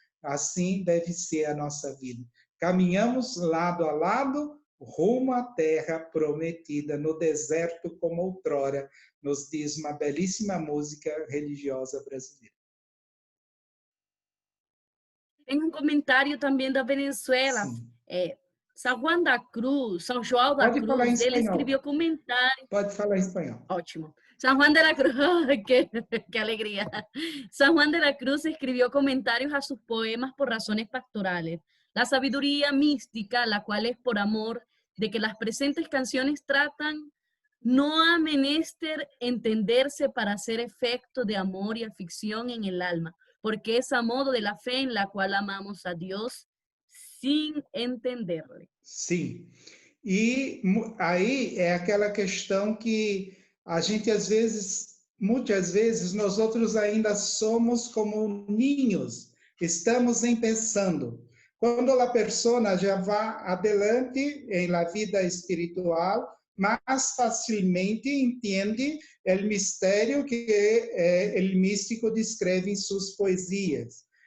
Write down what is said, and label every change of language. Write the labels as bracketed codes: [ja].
[pt] Assim deve ser a nossa vida. Caminhamos lado a lado, rumo à terra prometida, no deserto como outrora, nos diz uma belíssima música religiosa brasileira. Tem um comentário também da Venezuela. São João da Cruz, São João da Pode falar em Cruz, ele espanhol. escreveu comentário. Pode falar em espanhol. Ótimo. [es] San Juan de la Cruz, qué alegría. San Juan de la Cruz escribió comentarios a sus poemas por razones pastorales. La sabiduría mística, la cual es por amor de que las presentes canciones tratan, no ha menester entenderse para hacer efecto de amor y afición en el alma, porque es a modo de la fe en la cual amamos a Dios sin entenderle. [pt] Sim. E aí é aquela questão que a gente, às vezes, muitas vezes, nós outros ainda somos como ninhos, estamos pensando. Quando a pessoa já vai adelante em la vida espiritual, mais facilmente entende o mistério que o místico descreve em suas poesias.